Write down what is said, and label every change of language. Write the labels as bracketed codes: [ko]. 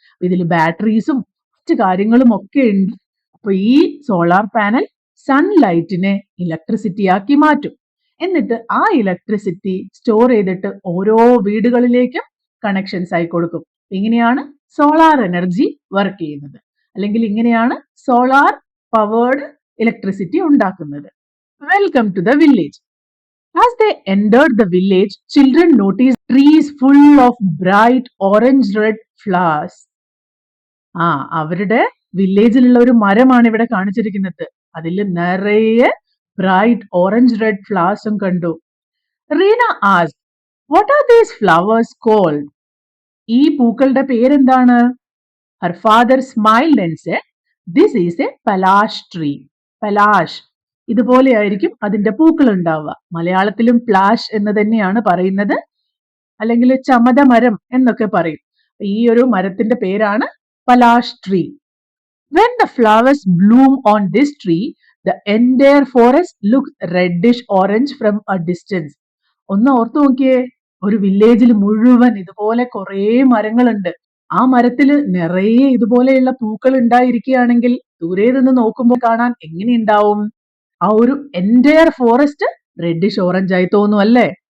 [ml] ഇതിൽ ബാറ്ററീസും മറ്റു കാര്യങ്ങളും ഒക്കെ ഉണ്ട്. അപ്പൊ ഈ സോളാർ പാനൽ സൺലൈറ്റിനെ ഇലക്ട്രിസിറ്റി ആക്കി മാറ്റും. എന്നിട്ട് ആ ഇലക്ട്രിസിറ്റി സ്റ്റോർ ചെയ്തിട്ട് ഓരോ വീടുകളിലേക്കും കണക്ഷൻസ് ആയി കൊടുക്കും. ഇങ്ങനെയാണ് സോളാർ എനർജി വർക്ക് ചെയ്യുന്നത്, അല്ലെങ്കിൽ ഇങ്ങനെയാണ് സോളാർ പവേർഡ് ഇലക്ട്രിസിറ്റി ഉണ്ടാക്കുന്നത്. [en] Welcome to the village. As they entered the village, children noticed trees full of bright orange-red flowers. [ml] അവരുടെ വില്ലേജിലുള്ള ഒരു മരമാണ് ഇവിടെ കാണിച്ചിരിക്കുന്നത്. അതിൽ നിറയെ ബ്രൈറ്റ് ഓറഞ്ച് റെഡ് ഫ്ലവേഴ്സും കണ്ടു. [en] Reena asked, "What are these flowers called?" [ml] ഈ പൂക്കളുടെ പേരെന്താണ്? [en] Her father smiled and said, "This is a palash tree." [ml] Palash, ഇതുപോലെയായിരിക്കും അതിന്റെ പൂക്കൾ ഉണ്ടാവുക. മലയാളത്തിലും പ്ലാഷ് എന്ന് തന്നെയാണ് പറയുന്നത്, അല്ലെങ്കിൽ ചമതമരം എന്നൊക്കെ പറയും. ഈ ഒരു മരത്തിന്റെ പേരാണ് Palash tree. [en] When the flowers bloom on this tree, the entire forest looks reddish orange from a distance. [ml] ഒന്ന് ഓർത്തു നോക്കിയേ, ഒരു വില്ലേജിൽ മുഴുവൻ ഇതുപോലെ കുറേ മരങ്ങളുണ്ട്. ആ മരത്തിൽ നിറയെ ഇതുപോലെയുള്ള പൂക്കൾ ഉണ്ടായിരിക്കുകയാണെങ്കിൽ ദൂരെ നിന്ന് നോക്കുമ്പോൾ കാണാൻ എങ്ങനെയുണ്ടാവും? ആ ഒരു എൻറ്റയർ ഫോറസ്റ്റ് റെഡിഷ് ഓറഞ്ച് ആയി തോന്നും അല്ലേ?